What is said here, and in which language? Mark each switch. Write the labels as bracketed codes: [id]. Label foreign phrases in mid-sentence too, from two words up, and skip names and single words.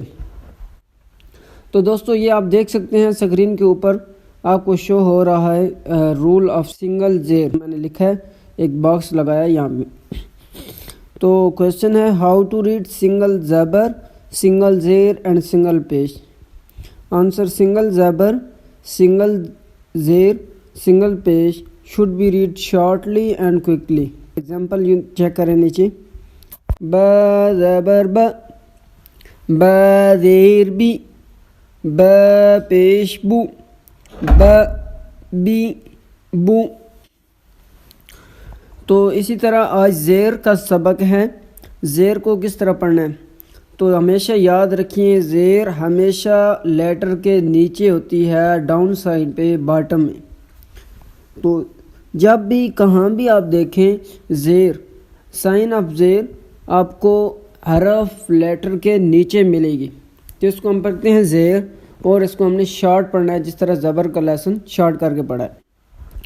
[ur] تو دوستو یہ آپ دیکھ سکتے ہیں اسکرین کے اوپر آپ کو شو ہو رہا ہے [en] rule of single [ur] زیر، میں نے لکھا ہے، ایک باکس لگایا یہاں پہ۔ تو کوشچن ہے [en] how to read single [ur] زبر، سنگل زیر [en] and single [ur] پیش۔ آنسر: سنگل زبر، سنگل زیر، سنگل پیش [en] should be read shortly and quickly۔ [ur] ایگزامپل یوں چیک کریں نیچے، با زبر با، با زیر بی، با پیش بو، ب بی بو۔ تو اسی طرح آج زیر کا سبق ہے۔ زیر کو کس طرح پڑھنا ہے تو ہمیشہ یاد رکھیں، زیر ہمیشہ لیٹر کے نیچے ہوتی ہے، [en] down side [ur] پہ، باٹم میں۔ تو جب بھی کہاں بھی آپ دیکھیں زیر، [en] sign of [ur] زیر آپ کو حرف لیٹر کے نیچے ملے گی، تو اس کو ہم پڑھتے ہیں زیر، اور اس کو ہم نے شارٹ پڑھنا ہے، جس طرح زبر کا لیسن شارٹ کر کے پڑھا ہے۔